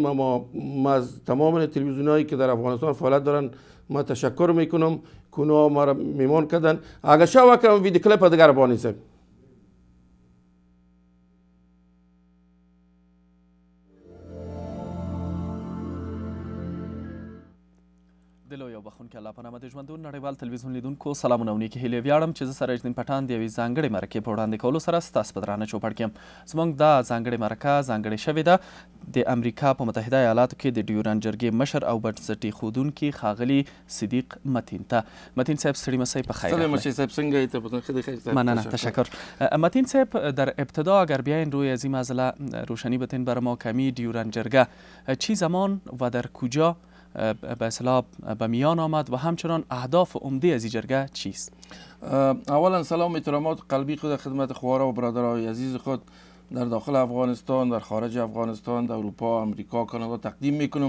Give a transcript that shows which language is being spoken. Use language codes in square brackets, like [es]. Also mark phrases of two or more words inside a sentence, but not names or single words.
[fa] ما از تمام تلویزیون هایی که در افغانستان فعالیت دارن ما تشکر میکنم که اونا ما را میمان کردن. اگر شما که ویدیو کلیپ دیگر بانیسه [ps] دلو بخون که الله پناه د ژوندون نړیوال تلویزیون لیدونکو سلامونه او نیکې هیلې ویاړم چې زه سراجدین پټان د یوې ځانګړې مرکې په وړاندې کولو سره ستاسو په درانه چوپړ کې یم. زموږ دا ځانګړې مرکه ځانګړې شوې ده د امریکا په متحده ایالاتو کې د ډیورنډ جرګې مشر او بنسټ ایښودونکي ښاغلي صدیق متین ته. متین صاحب ستړي مسئ په خیر راغلی. مننه تشکر. [fa] متین صاحب در ابتدا اگر بیاین روی از این مسئله روشنی بتین بر ما کمی ډیورنډ جرګه چی زمان و در کجا به اصطلاح به میان آمد و همچنان اهداف عمده از این جرگه چیست؟ اولا سلام احترامات قلبی خود خدمت خواهران و برادرای عزیز خود در داخل افغانستان، در خارج افغانستان، در اروپا، امریکا، کانادا تقدیم میکنم.